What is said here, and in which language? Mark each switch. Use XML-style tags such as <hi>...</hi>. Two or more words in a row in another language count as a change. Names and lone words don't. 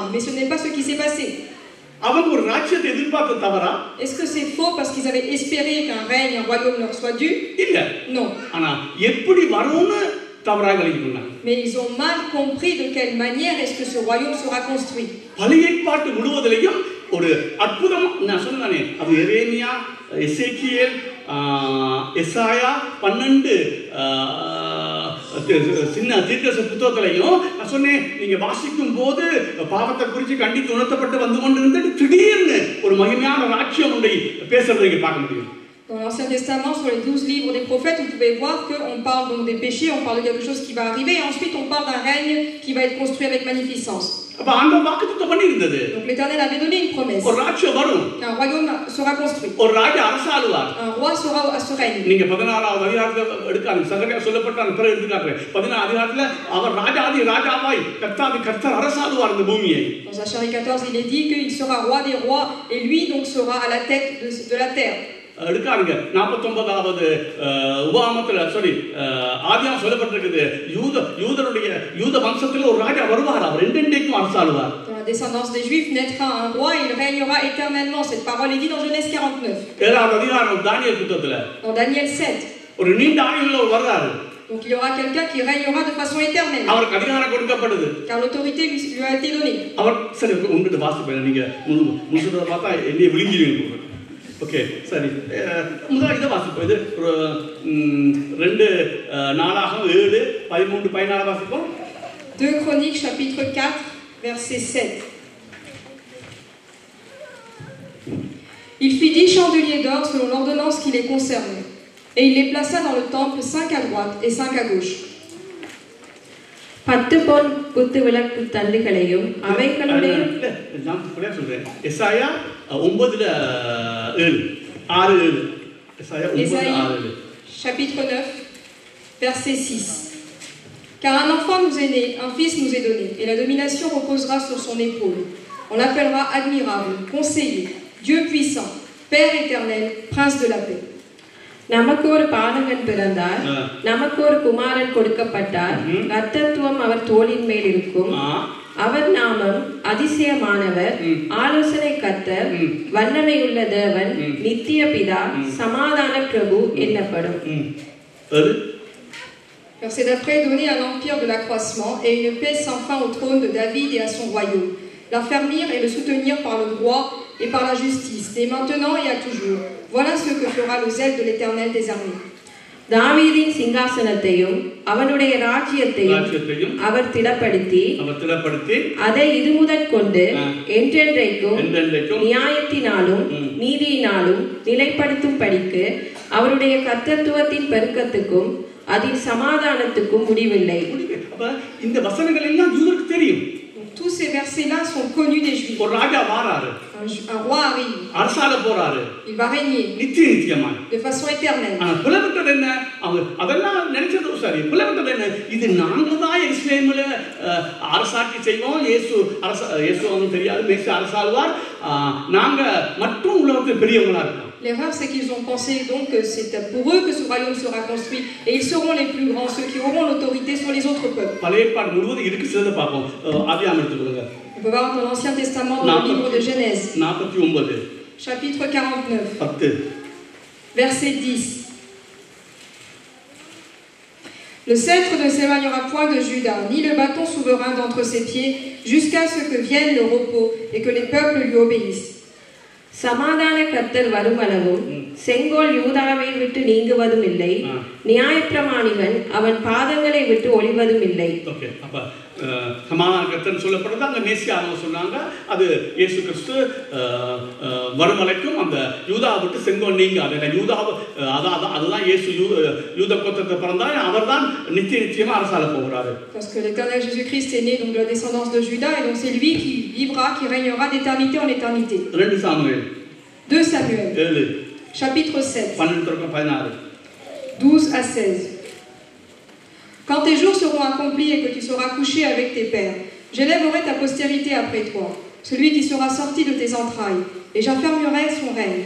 <fr>Mais ce n'est pas ce qui s'est passé.</fr> <ta>அவங்க ஒரு ராஜ்யத்தை எதிர்பார்த்த தவறா?</ta> <fr>Est-ce que c'est faux parce qu'ils avaient espéré qu'un règne, un royaume leur soit dû?</fr> <ta>இல்ல.</ta> <fr>Non.</fr> <ta>ஆனா எப்படி வரும்னு தவறாக விளங்கினாங்க.</ta> <fr>Mais ils ont mal compris de quelle manière est-ce que ce royaume sera construit.</fr> <ta>பழைய ஏற்பாட்டு முழுவதிலையும் ஒரு அற்புதம் நான் சொன்னேனே, அது எரேமியா, எசேக்கியேல், எசாயா 12 சின்ன தீர்க்கதரிசி புத்தகத்திலையும் நான் சொன்னேன், நீங்க வாசிக்கும் போது பாவத்தை குறித்து கண்டித்து உணர்த்தப்பட்டு வந்து கொண்டிருந்துட்டு திடீர்னு ஒரு மகிமையான ராஜ்யம் ஒன்றை பேசுறதை நீங்க பார்க்க முடியும்.</ta> <fr>Dans l'Ancien Testament, sur les 12 livres des prophètes, vous pouvez voir qu'on parle donc des péchés, on parle de quelque chose qui va arriver, et ensuite on parle d'un règne qui va être construit avec magnificence.</fr> <ta>அப்ப ஆண்டவர் வாக்குத்தத்தம் பண்ணியிருந்தது.</ta> <fr>Donc l'Éternel avait donné une promesse.</fr> <ta>ஒரு ராஜ்யம் வரும்.</ta> <fr>Un royaume sera construit.</fr> <ta>ஒரு ராஜா அரசாளுவார்.</ta> <fr>Un roi sera à ce règne.</fr> <ta>நீங்க 14வது அதிகாரத்துல எடுக்காங்க. சகரியா சொல்லப்பட்ட அந்த பிறகு எடுத்துக்காங்க. 14வது அதிகாரத்துல அவர் ராஜாதி ராஜாவாய் கர்த்தாதி கர்த்தர் அரசாளுவார் இந்த பூமியை.</ta> <fr>Dans Zacharie 14, il est dit qu'il sera roi des rois et lui donc sera à la tête de la terre.</fr> <ta>எடுக்காருங்க 49வது உபாகமத்துல ஆதியாகமம் சொல்லப்பட்டிருக்குது, யூத வம்சத்துல ஒரு ராஜா வருவார், அவர் என்றென்றைக்கும் அரசாளுவார்.</ta> <fr>Dans la descendance des Juifs naîtra un roi et il régnera éternellement. Cette parole est dite dans Genèse 49.</fr> <ta>7வது அதிகாரம் தானியேல் புத்தகத்துல</ta> <fr>Dans Daniel 7.</fr> <ta>ஒரு நீண்ட ஆயுள்ள வர்றாரு.</ta> <fr>Donc il y aura quelqu'un qui régnera de façon éternelle.</fr> <ta>அவருக்கு அதிகாரம் கொடுக்கப்படுது.</ta> <fr>Car l'autorité lui a été donnée.</fr> <ta>அவர் சரி உங்ககிட்ட வாசிப்பேன், நீங்க முழுசுறத பார்த்தா என்னைய விழுங்கிடுவீங்க. ஓகே சரி, முதல்ல இதை வாசிப்போம். இது ஒரு 2 நாளாகம் 7 13 14 வாசிப்போம்.</ta> <fr>2 Chroniques chapitre 4 verset 7. Il fit 10 chandeliers d'or selon l'ordonnance qui les concernait, et il les plaça dans le temple 5 à droite et 5 à gauche.</fr> <ta>10 பொன் குத்து விளக்கு தண்டுகளையும் அவைகளுடைய நான் புரியா சொல்றேன். எசாயா 9:7 6:7. எசாயா 9:6.</ta> <fr>Chapitre 9 verset 6. Car un enfant nous est né, un fils nous est donné, et la domination reposera sur son épaule. On l'appellera admirable, conseiller, Dieu puissant, Père éternel, prince de la paix.</fr> <ta>நமக்கு ஒரு பாலகன் பிறந்தார், நமக்கு ஒரு குமாரன் கொடுக்கப்பட்டார், கர்த்தத்துவம் அவர் தோளின் மேல் இருக்கும். அவர் நாமம் அதிசயமானவர், ஆலோசனை கர்த்தர், வல்லமையுள்ள தேவன், நித்திய பிதா, சமாதான பிரபு என்னப்படும்.</ta> <fr>Verset d'après, donner un empire de l'accroissement et une paix sans fin au trône de David et à son royaume, l'affermir et le soutenir par le droit et par la justice, dès maintenant et à toujours. Voilà ce que fera le zèle de l'Éternel des armées.</fr> <ta>தாவீதின் சிங்காசனத்தையும் அவனுடைய ராஜ்யத்தையும் அவர் திடப்படுத்தி அதை இதுமுதற் கொண்டு என்றென்றைக்கும் நியாயத்தினாலும் நீதியினாலும் நிலைப்படுத்தும்படிக்கு அவருடைய கர்த்தத்துவத்தின் பெருக்கத்துக்கும் அதன் சமாதானத்துக்கும் முடிவில்லை. இந்த வசனங்கள் எல்லாம் யூதருக்கு தெரியும்.</ta> <fr>Tous ces versets-là sont connus des Juifs.</fr> <ta>ஒரு ராஜா வராரு,</ta> <fr>un roi arrive.</fr> <ta>அரசாள போறாரு.</ta> <fr>Il va régner</fr> <ta>நித்தியமாய்</ta> <fr>de façon éternelle.</fr> <ta>ஆனா புலப்பட்டது என்ன? அவங்க அதெல்லாம் நினைச்சது சரி. புலப்பட்டது என்ன? இது நாங்க தான் எருசலேமில் அரசாட்சி செய்வோம். இயேசு அவனுக்கு தெரியாது, மேசி அரசாளுவார், நாங்க மட்டும் உலகத்தில் பெரியவங்களா இருக்கோம்.</ta> <fr>L'erreur, c'est qu'ils ont pensé donc que c'est pour eux que ce royaume sera construit et ils seront les plus grands, ceux qui auront l'autorité sur les autres peuples.</fr> <ta>பழைய ஏற்பாடு முழுவதும் இருக்கு, சிலதை பார்ப்போம். ஆதியாகமம் எடுத்துக்கொள்ளுங்க.</ta> <fr>On peut voir dans l'Ancien Testament, dans le livre de Genèse, 49 chapitre 49, 10. verset 10. Le sceptre ne s'éloignera point de Juda, ni le bâton souverain d'entre ses pieds, jusqu'à ce que vienne le repos et que les peuples lui obéissent.</fr> <ta>சமாதான கர்த்தர் வருமளவும் செங்கோல் யூதாவை விட்டு நீங்குவதும் இல்லை, நியாயப்பிரமாணிகன் அவன் பாதங்களை விட்டு ஒளிவதும் இல்லை. ஓகே, அப்ப சமாதான கர்த்தர் சொல்லப்படுறது அங்க மேசியானவங்க சொன்னாங்க. அது இயேசு கிறிஸ்து வரும் வரைக்கும் அந்த யூதாவை விட்டு செங்கோல் நீங்காது. யூதாவை அதுதான் இயேசு யூத கோத்திரத்தை பிறந்தார், அவர்தான் நிச்சயமா அரசாள போகிறாரு.</ta> <fr>Parce que l'éternel Jésus-Christ est né donc de la descendance de Juda et donc c'est lui qui vivra, qui régnera d'éternité en éternité. 2 Samuel 2 Samuel 7 chapitre 7 12 12 à 16. Quand tes jours seront accomplis et que tu seras couché avec tes pères, j'élèverai ta postérité après toi, celui qui sera sorti de tes entrailles, et j'affermirai son règne.</fr>